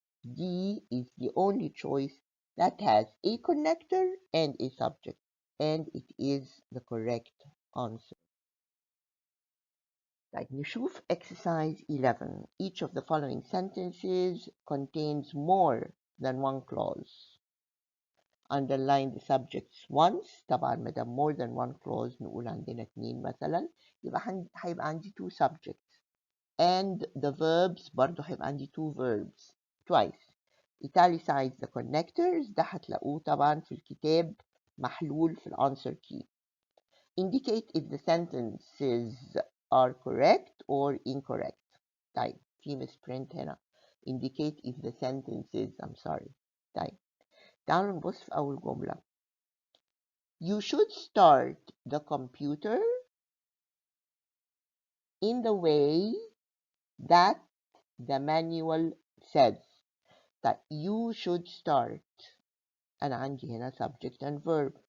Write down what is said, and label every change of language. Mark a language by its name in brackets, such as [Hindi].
[English] D is the only choice that has a connector and a subject, and it is the correct answer. Like نشوف exercise 11. Each of the following sentences contains more than one clause. Underline the subjects once. [Arabic] طبعا ما دام [English] more than one clause [Arabic] نقول عندنا اتنين مثلا، يبقى هيبقى عندي [English] two subjects. And the verbs [Arabic] برضو هيبقى عندي [English] two verbs twice. Italicize the connectors، [Arabic] ده هتلاقوه طبعا في الكتاب محلول في الانسر key. [English] Indicate if the sentences are correct or incorrect. [Arabic] طيب في misprint هنا. [English] Indicate if the sentences, I'm sorry. [Arabic] طيب تعالوا نبص في أول جملة. [English] You should start the computer in the way that the manual says. طيب you should start. [Arabic] أنا عندي هنا [English] subject and verb.